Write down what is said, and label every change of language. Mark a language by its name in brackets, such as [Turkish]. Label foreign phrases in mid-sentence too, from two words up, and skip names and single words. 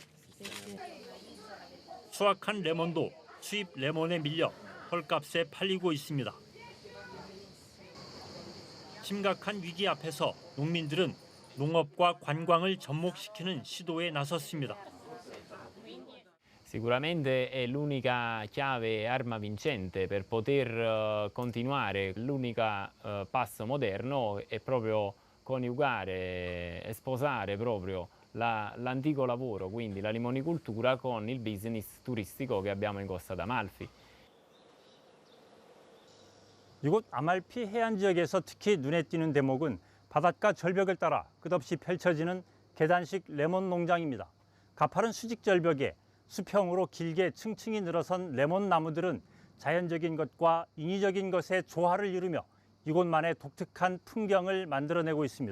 [Korean] 수확한 레몬도 수입 레몬에 밀려 헐값에 팔리고 있습니다. 심각한 위기 앞에서 농민들은 농업과 관광을 접목시키는 시도에 나섰습니다. [Italian] Sicuramente è l'unica chiave arma vincente per poter continuare. L'unica passo moderno è proprio coniugare e sposare proprio l'antico lavoro, quindi la limonicoltura, con il business turistico che abbiamo in Costa d'Amalfi. [Korean] 이곳 아말피 해안 지역에서 특히 눈에 띄는 대목은 바닷가 절벽을 따라 끝없이 펼쳐지는 계단식 레몬 농장입니다. 가파른 수직 절벽에 수평으로 길게 층층이 늘어선 레몬 나무들은 자연적인 것과 인위적인 것의 조화를 이루며 이곳만의 독특한 풍경을 만들어내고 있습니다.